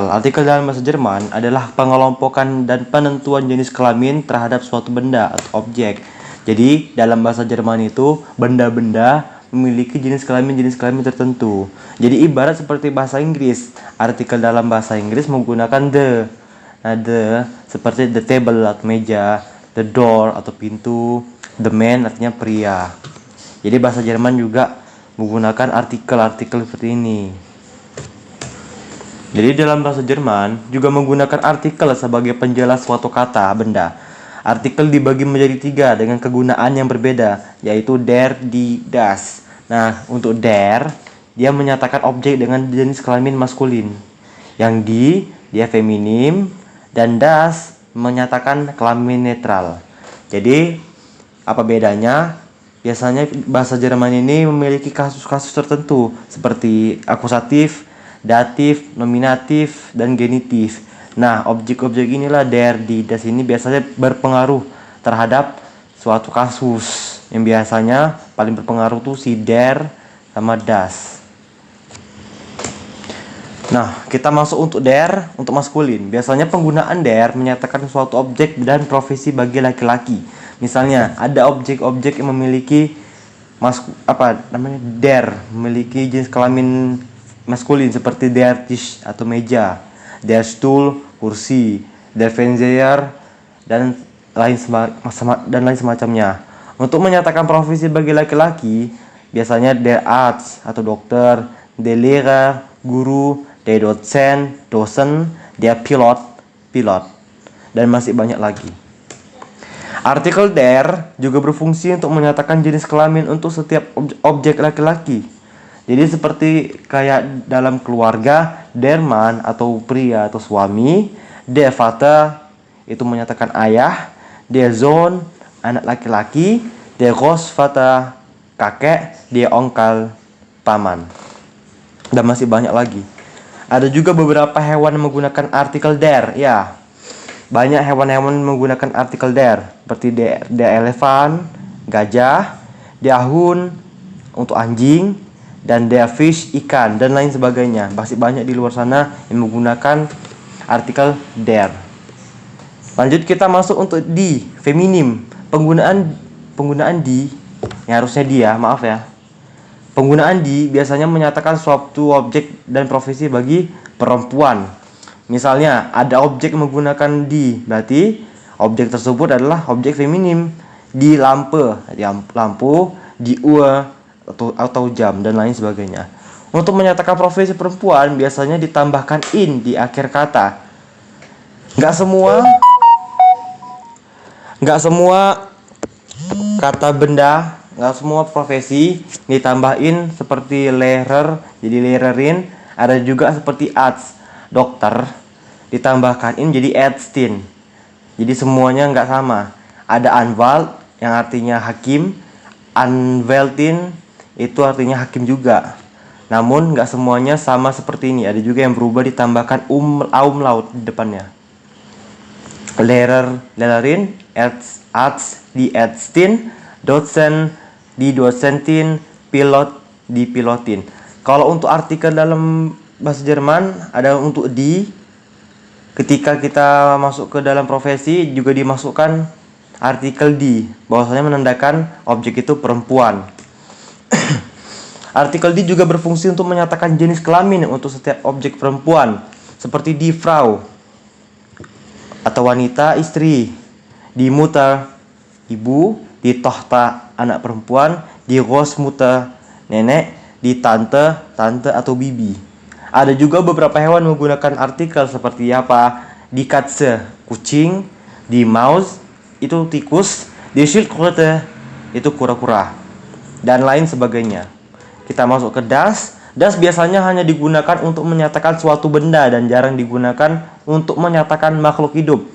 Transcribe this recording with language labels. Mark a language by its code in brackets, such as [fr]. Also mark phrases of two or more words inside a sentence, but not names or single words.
[id] Artikel dalam bahasa Jerman adalah pengelompokan dan penentuan jenis kelamin terhadap suatu benda atau objek. Jadi, dalam bahasa Jerman itu benda-benda memiliki jenis kelamin tertentu. Jadi ibarat seperti bahasa Inggris. Artikel dalam bahasa Inggris menggunakan the. Nah, the seperti [en] the table [id] atau meja, [en] the door [id] atau pintu, [en] the man [id] artinya pria. Jadi bahasa Jerman juga menggunakan artikel-artikel seperti ini. Jadi dalam bahasa Jerman juga menggunakan artikel sebagai penjelas suatu kata, benda. Artikel dibagi menjadi 3 dengan kegunaan yang berbeda, yaitu [de] der, die, das. [id] Nah, untuk der, dia menyatakan objek dengan jenis kelamin maskulin. Yang die, dia feminim, dan das menyatakan kelamin netral. Jadi, apa bedanya? Biasanya bahasa Jerman ini memiliki kasus-kasus tertentu, seperti akusatif, datif, nominatif, dan genitif. Nah, objek-objek inilah [de] der, die, das [id] ini biasanya berpengaruh terhadap suatu kasus. Yang biasanya paling berpengaruh tuh si der sama das. Nah, kita masuk untuk der, untuk maskulin. Biasanya penggunaan der menyatakan suatu objek dan profesi bagi laki-laki. Misalnya, ada objek-objek yang memiliki der, memiliki jenis kelamin maskulin seperti [de] der Tisch [id] atau meja, [de] der Stuhl, kursi, der Fernseher, [id] dan lain semacamnya. Untuk menyatakan profesi bagi laki-laki, biasanya [de] der Arzt [id] atau dokter, [de] der Lehrer, [id] guru, [de] der Dozent, [id] dosen, [de] der Pilot, [id] pilot, dan masih banyak lagi. Artikel der juga berfungsi untuk menyatakan jenis kelamin untuk setiap objek laki-laki. Jadi seperti kayak dalam keluarga, [de] der Mann [id] atau pria atau suami, [de] der Vater [id] itu menyatakan ayah, [de] der Sohn [id] anak laki-laki, [de] der Großvater kakek, der Onkel paman. [id] Dan masih banyak lagi. Ada juga beberapa hewan yang menggunakan artikel der. Ya, banyak hewan-hewan menggunakan artikel der, seperti [de] der elephant, [id] gajah, [de] der Hund [id] untuk anjing, dan [de] der Fisch [id] ikan, dan lain sebagainya. Masih banyak di luar sana yang menggunakan artikel der. Lanjut kita masuk untuk die, feminim. Penggunaan die, yang harusnya dia, maaf ya. Penggunaan die biasanya menyatakan suatu objek dan profesi bagi perempuan. Misalnya, ada objek menggunakan die, berarti objek tersebut adalah objek feminim. [de] Die lampe, [id] lampu, [de] die Uhr [id] atau jam, dan lain sebagainya. Untuk menyatakan profesi perempuan biasanya ditambahkan in di akhir kata. Nggak semua kata benda, nggak semua profesi ditambahin seperti Lehrer jadi Lehrerin. Ada juga seperti Arzt, dokter, ditambahkan in jadi Ärztin. Jadi semuanya nggak sama. Ada Anwalt yang artinya hakim, Anwältin itu artinya hakim juga. Namun nggak semuanya sama seperti ini. Ada juga yang berubah ditambahkan umlaut di depannya. [de] Lehrer, Lehrerin, Arzt, die Ärztin, Dosen, die Dosentin, Pilot, die Pilotin. [id] Kalau untuk artikel dalam bahasa Jerman ada untuk die. Ketika kita masuk ke dalam profesi juga dimasukkan artikel die, bahwasanya menandakan objek itu perempuan. Artikel die juga berfungsi untuk menyatakan jenis kelamin untuk setiap objek perempuan, seperti [de] die Frau [id] atau wanita, istri, [de] die Mutter, ibu, die Tochter, [id] anak perempuan, [de] die Großmutter, [id] nenek, [de] die Tante, [id] tante atau bibi. Ada juga beberapa hewan menggunakan artikel seperti apa? [de] Die Katze, kucing, die Maus, [id] itu tikus, [de] die Schildkröte, [id] itu kura-kura, dan lain sebagainya. Kita masuk ke das. Das biasanya hanya digunakan untuk menyatakan suatu benda dan jarang digunakan untuk menyatakan makhluk hidup.